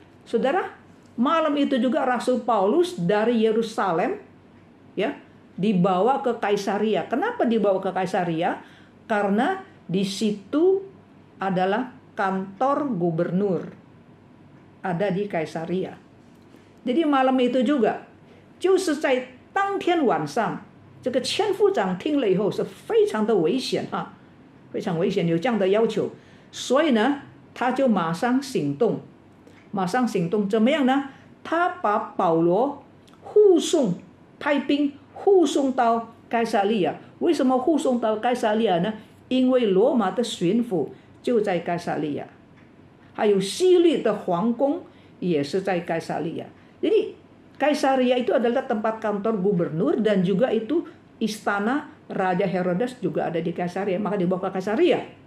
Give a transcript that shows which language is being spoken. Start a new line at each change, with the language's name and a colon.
Indonesian: Saudara, malam itu juga Rasul Paulus dari Yerusalem ya dibawa ke Kaisaria. Kenapa dibawa ke Kaisaria? Karena di situ adalah kantor gubernur. Ada di Kaisaria. Jadi malam itu juga，
Chinese: 就是在当天晚上，这个千夫长听了以后是非常的危险啊，非常危险，有这样的要求，所以呢，他就马上行动，怎么样呢？他把保罗护送，派兵护送到该撒利亚。为什么护送到该撒利亚呢？因为罗马的巡抚就在该撒利亚，还有希律的皇宫也是在该撒利亚。
Indonesian: Jadi Kaisaria itu adalah tempat kantor gubernur dan juga itu istana Raja Herodes juga ada di Kaisaria, maka dibawa ke Kaisaria.